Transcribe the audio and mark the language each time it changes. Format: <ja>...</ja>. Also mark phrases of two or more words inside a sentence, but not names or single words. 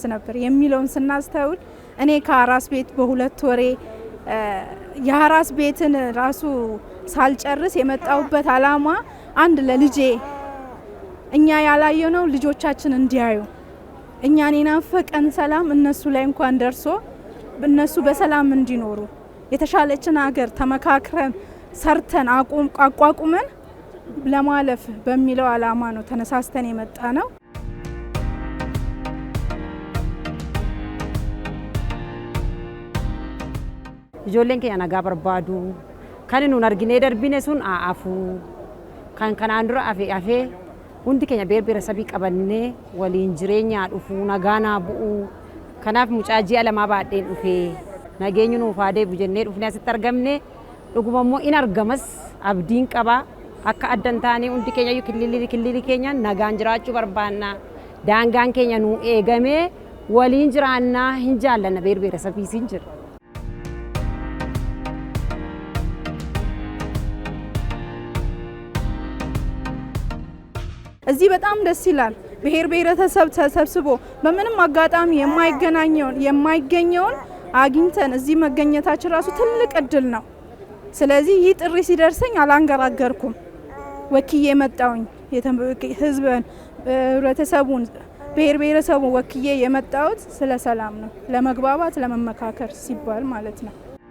<am>ነበር የሚለውን ስናስተውል እኔ ከአራስ ቤት በሁለት ወሬ የአራስ ቤትን ራሱ ሳልጨርስ የመጣውበት አላማ አንድ ለልጄ እኛ ያላየነው ልጆቻችን እንዲያዩ እኛን የናፈቀን ሰላም እነሱ ላይ እንኳን ደርሶ እነሱ በሰላም እንዲኖሩ የተሻለችን ሀገር ተመካክረን ሰርተን አቋቁመን ለማለፍ በሚለው አላማ ነው ተነሳስተን የመጣ ነው።</am> <om>ijoolleen keenya nagaa barbaadu kan nuun argine darbine sun aafu kan kanaan dura afee hundi keenya beerbera sabii qabannee waliin jireenya dhufu nagaa naa bu'u kanaaf mucaa ji'a lamaa baadheen dhufee nageenyu nuuf haa deebi'u jennee dhufnee asitti argamne dhuguma immoo in argamas abdiin qaba akka addan taanee hundi keenya kililli keenya nagaan jiraachuu barbaanna daangaan keenya nuu eegamee waliin jiraannaa hin jaallanna beerbera sabii siin jira.</om> <am>እዚህ በጣም ደስ ይላል። ብሔር ብሔረሰብ ተሰብስቦ በምንም አጋጣሚ የማይገኘውን አግኝተን እዚህ መገኘታችን ራሱ ትልቅ እድል ነው። ስለዚህ ይህ ጥሪ ሲደርሰኝ አላንገራገርኩም። ወክዬ መጣውኝ ህዝብን ህብረተሰቡን ብሔር ብሔረሰቡን ወክዬ የመጣሁት ስለ ሰላም ነው፣ ለመግባባት ለመመካከር ሲባል ማለት ነው።</am>